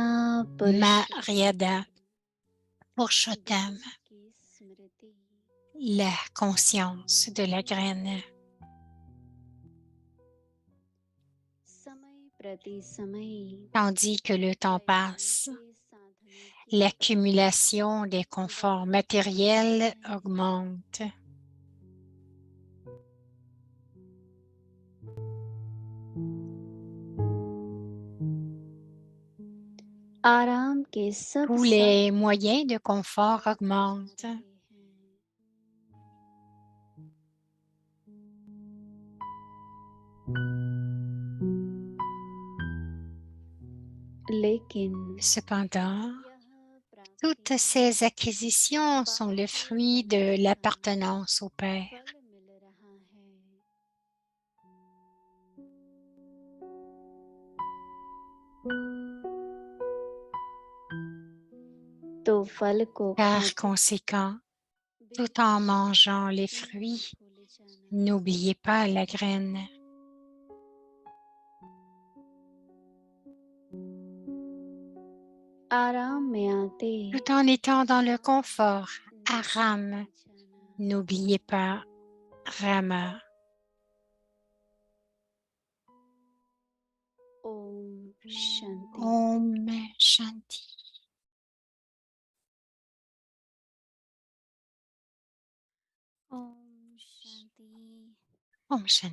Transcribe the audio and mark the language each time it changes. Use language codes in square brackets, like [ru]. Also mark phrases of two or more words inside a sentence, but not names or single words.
[fr] Mariada Purushottam, la conscience de la graine. Tandis que le temps passe, L'accumulation des conforts matériels augmente. [hi] आराम के सब [fr] Tous les moyens de confort augmentent. [hi] लेकिन [fr] Cependant, toutes ces acquisitions sont le fruit de l'appartenance au Père. [hi] फल मिल रहा है तो फल को [fr] Par [hi] खाकर [fr] conséquent, tout en mangeant les fruits, [hi] भूल जाना [fr] n'oubliez pas la graine. [hi] आराम में आते [fr] Tout en étant dans le confort, Aram, [hi] जाना [fr] n'oubliez pas Rama. [hi] ओम शांति ओम शांति. ओम शांति ओम शांति.